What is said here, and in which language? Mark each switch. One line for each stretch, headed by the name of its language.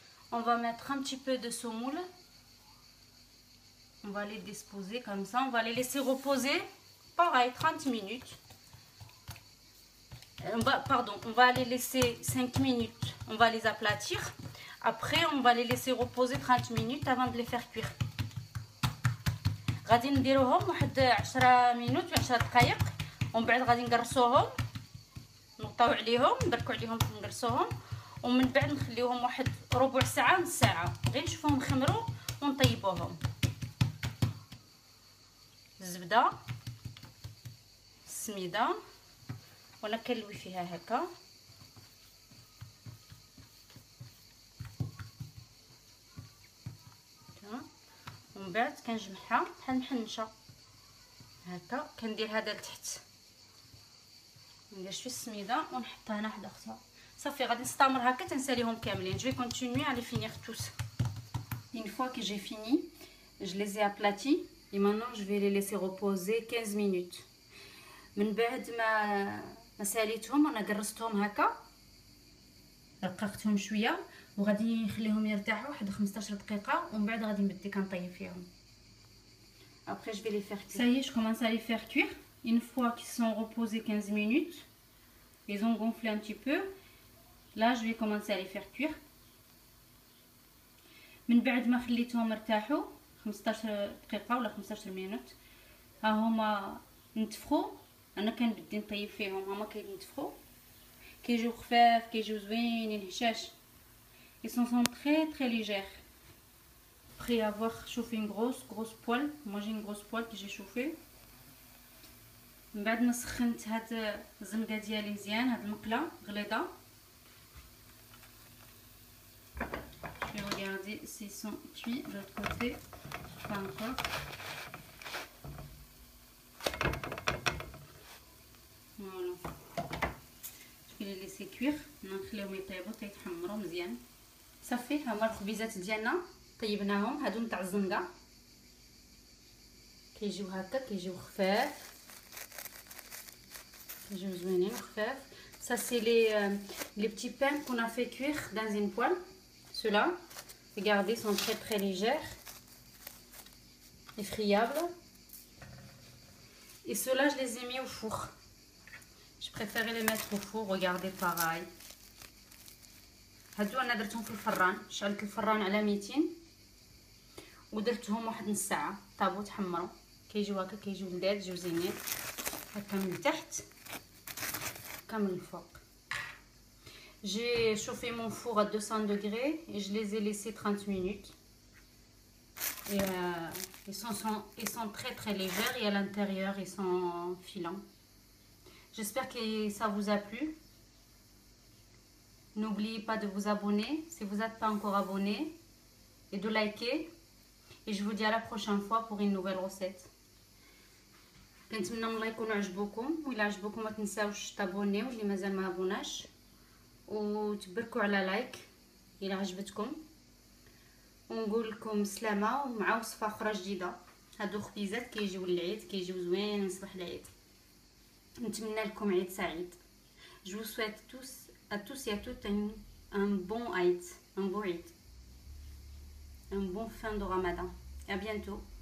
French: On va mettre un petit peu de semoule, on va les disposer comme ça, on va les laisser reposer pareil 30 minutes. On va les laisser 5 minutes, on va les aplatir. Après on va les laisser reposer 30 minutes avant de les faire cuire.
Arabic: غادي نديروهم واحد 10 minutes و 10 دقائق ومن بعد غادي نقرصوهم, نغطاو عليهم, نبركو عليهم, نقرصوهم ومن بعد نخليوهم واحد ربع ساعه نص ساعه غير نشوفوهم خمروا ونطيبوهم. الزبده السميده وانا كنلوي فيها هكا ومن بعد كنجمعها بحال محنشه هكا. كندير هذا لتحت, ندير شويه السميده ونحطها هنا حدا اختها. صافي غادي نستمر هكا تنساليهم كاملين.
French: Je vais continuer à les finir tous. Une fois que j'ai fini, je les ai aplatis et maintenant je vais les laisser reposer 15 minutes.
Arabic: من بعد ما ساليتهم انا قرصتهم هكا, رققتهم شويه وغادي نخليهم يرتاحوا واحد 15 دقيقه ومن بعد غادي نبدي كنطيب فيهم.
French: Après, je vais les faire cuire. Ça y est, je commence à les faire cuire. Une fois qu'ils sont reposés 15 minutes, ils ont gonflé un petit peu. Là, je vais commencer à les faire cuire.
Arabic: من بعد ما خليتهم ارتاحوا 15 دقيقة ولا 15 مينوت، ها هما نتفخوا. انا كنبدي نطيب فيهم، هما كيتنتفخوا، كيجيو خفاف، كيجيو زوينين هشاش.
French: Ils sont très très légers. Après avoir chauffé une grosse poêle, moi j'ai une grosse poêle que j'ai chauffée.
Arabic: من بعد ما سخنت هاد الزنقه ديالي مزيان، هاد المقله غليظه.
French: Je vais regarder s'ils sont cuits de l'autre côté. Pas encore. Voilà. Je vais les laisser cuire.
Arabic: نخليهم يطيبوا تيتحمروا مزيان. صافي، ها هما الخبيزات ديالنا طيبناهم. هادو نتاع الزنقه كيجيو هكا، كيجيو خفاف، كيجيو زوينين وخفاف.
French: Ça c'est les petits pains qu'on a fait cuire dans une poêle. Ceux-là, regardez, sont très très légers et friables. Et ceux-là, je les ai mis au four. Je préférais les mettre au four. Regardez, pareil.
Arabic: هادو انا درتهم في الفران، شعلت الفران على 200 ودرتهم واحد نص ساعه طابو تحمروا. كيجيو هكا، كيجيو لذاذ، جيو زينين هكا من تحت كامل الفوق.
French: J'ai chauffé mon four à 200 degrés et je les ai laissés 30 minutes. Et ils sont très très légers et à l'intérieur ils sont filants. J'espère que ça vous a plu. N'oubliez pas de vous abonner si vous n'êtes pas encore abonné et de liker. Et je vous dis à la prochaine fois pour une nouvelle recette.
Arabic: كنتمنى الله يكونوا عجبوكم، وإلا عجبوكم ما تنساوش تابونيو اللي مازال ما ابوناش، وتبركوا على لايك إلا عجبتكم. ونقول لكم سلامه ومع وصفه اخرى جديده. هادو خبيزات كيجيو للعيد، كيجيو زوين صباح العيد. نتمنى لكم عيد سعيد.
French: Je vous souhaite à tous et à toutes un bon Aïd, un bon Aïd, un bon fin de Ramadan. À bientôt.